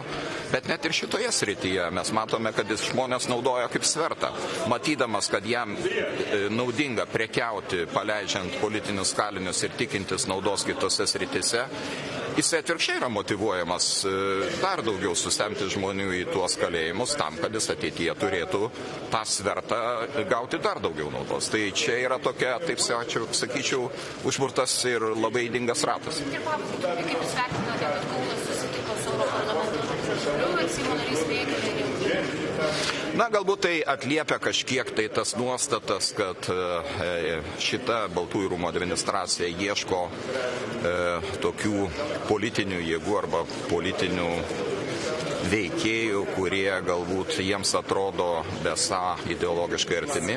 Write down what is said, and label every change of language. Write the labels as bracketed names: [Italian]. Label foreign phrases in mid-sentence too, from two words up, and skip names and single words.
[Lithuanian] Bet net ir šitoje srityje mes matome, kad jis žmonės naudoja kaip svertą, matydamas, kad jam naudinga prekiauti, paleidžiant politinius kalinius ir tikintis naudos kitose srityse. Jis atvirkščiai yra motyvuojamas dar daugiau susemti žmonių į tuos kalėjimus tam, kad jis ateityje turėtų tą svertą gauti dar daugiau naudos. Tai čia yra tokia, taip sakyčiau, užburtas ir labai ydingas ratas. Ir pabaigai, kaip jūs vertinote, kad Kaunas susitiko su Europarlamento žaliu ir Seimo narys Vėgėlė? Galbūt tai atliepia kažkiek tai tas nuostatas, kad šita Baltųjų rūmų administracija ieško tokių politinių jėgų arba politinių veikėjų, kurie galbūt jiems atrodo besą ideologiškai artimi.